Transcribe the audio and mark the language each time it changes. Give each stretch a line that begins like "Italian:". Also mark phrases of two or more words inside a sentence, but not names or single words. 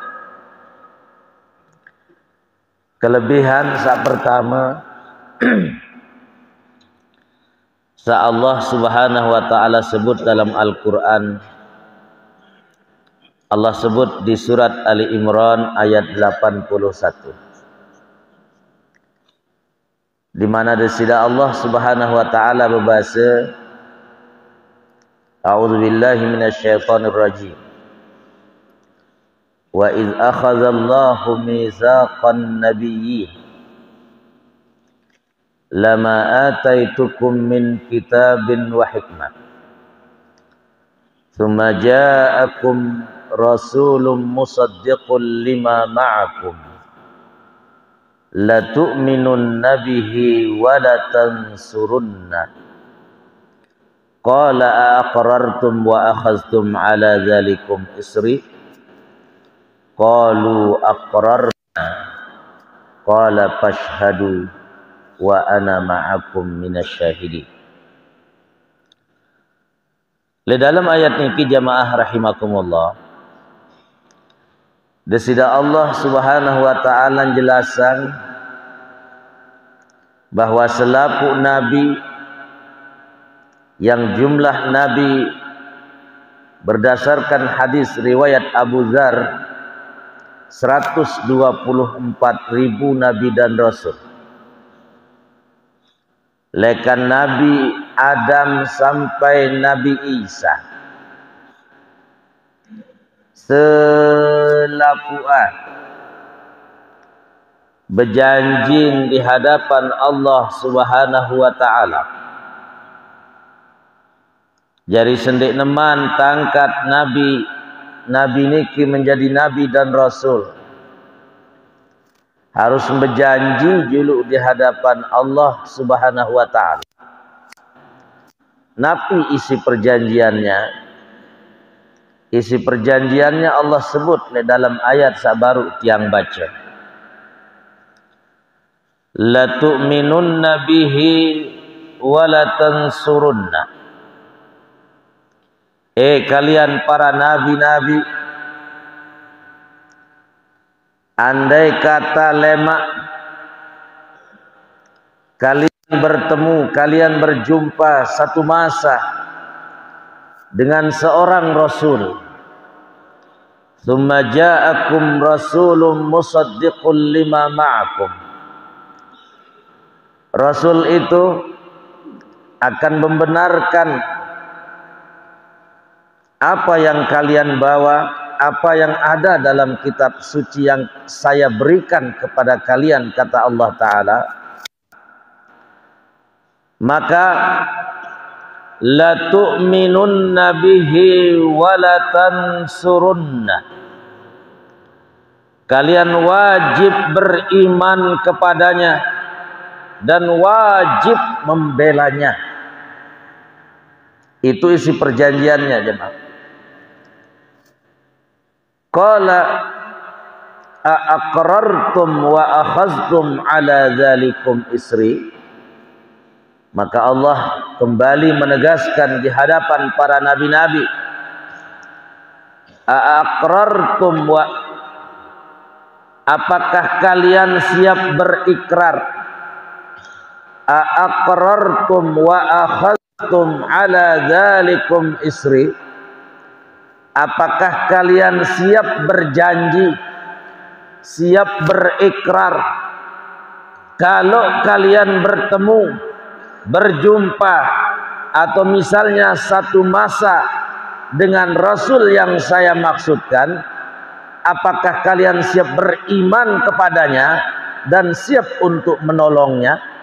Indonesian: Kelebihan saat pertama sa Allah
Arabic: سبحانه وتعالى
Indonesian: sebut dalam Al-Qur'an. Allah sebut di surat Ali Imran ayat 81. Di mana desida Allah
Arabic: سبحانه وتعالى
Indonesian: berbahasa,
Arabic: أعوذ بالله من الشيطان الرجيم. وإذ أخذ الله ميثاق النبيين لما آتيتكم من كتاب وحكمة ثم جاءكم رسول مصدق لما معكم لتؤمنن به ولتنصرنه قال أأقررتم وأخذتم على ذلكم إصري قالوا أقررنا قال فاشهدوا وأنا معكم من الشاهدين.
Indonesian: Le dalam ayat niki jamaah rahimakumullah, desida Allah
Arabic: سبحانه وتعالى
Indonesian: jelasan bahwa selaku nabi yang jumlah nabi berdasarkan hadis riwayat Abu Dzar 124.000 nabi dan rasul. Lekan Nabi Adam sampai Nabi Isa selapuan berjanji di hadapan Allah
Arabic: سبحانه وتعالى.
Sasak: Jari sendik neman tangkat Nabi niki menjadi nabi dan rasul.
Indonesian: Harus berjanji dulu di hadapan Allah
Arabic: سبحانه وتعالى.
Indonesian: Napi isi perjanjiannya? Isi perjanjiannya Allah sebut di dalam ayat sabaru tiang baca.
Arabic: لتؤمنن به ولتنصرنه.
Indonesian: Kalian para nabi-nabi, andai kata lemak kalian bertemu, kalian berjumpa satu masa dengan seorang rasul,
Arabic: ثم جاءكم رسول مصدق لما معكم,
Indonesian: rasul itu akan membenarkan apa yang kalian bawa, apa yang ada dalam kitab suci yang saya berikan kepada kalian, kata Allah Ta'ala, maka
Arabic: لتؤمنن به ولتنصرنه,
Indonesian: kalian wajib beriman kepadanya dan wajib membelanya. Itu isi perjanjiannya jemaah.
Arabic: قال أأقررتم وأخذتم على ذلكم إصري.
Indonesian: Maka Allah kembali menegaskan di hadapan para nabi-nabi,
Arabic: أأقررتم و,
Indonesian: apakah kalian siap berikrar,
Arabic: أأقررتم وأخذتم على ذلكم إصري,
Indonesian: apakah kalian siap berjanji, siap berikrar, kalau kalian bertemu, berjumpa, atau misalnya satu masa dengan Rasul yang saya maksudkan, apakah kalian siap beriman kepadanya dan siap untuk menolongnya?